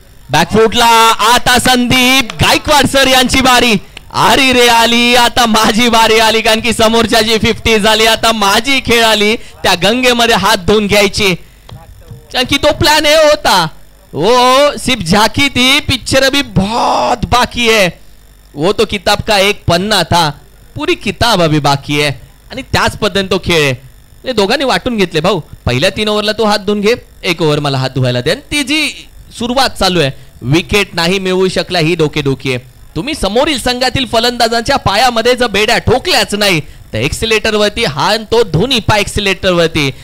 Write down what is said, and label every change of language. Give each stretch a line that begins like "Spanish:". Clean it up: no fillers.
Marathi: बॅकफुटला आता संदीप गायकवाड सर यांची बारी. आरी रे आली, आता माझी बारी आली, कारण की समोरच्याची 50 झाली. आता माझी खेळ आली. त्या गंगेमध्ये हात धुवून घ्यायची, कारण की तो प्लान हे होता.
Hindi: वो सिर्फ झाकी थी, पिक्चर अभी बहुत बाकी है. वो तो किताब का एक पन्ना था, पूरी किताब अभी बाकी है.
Marathi: आणि त्याच पद्धतीने तो खेळ आहे. दोघांनी वाटून घेतले. भाऊ पहिल्या 3 ओव्हरला तो हात धुवून घे, 1 ओव्हर मला हात धुवायला दे. आणि ती जी सुरुवात चालू आहे, विकेट नाही मिळवू शकला, ही डोकेदुखी आहे. तुम्ही समोरील संघातील फलंदाजांच्या पायामध्ये जर बेड्या ठोकल्याच नाही तर एक्सिलेटर वरती हा तो दोन्ही पाय एक्सिलेटर वरती.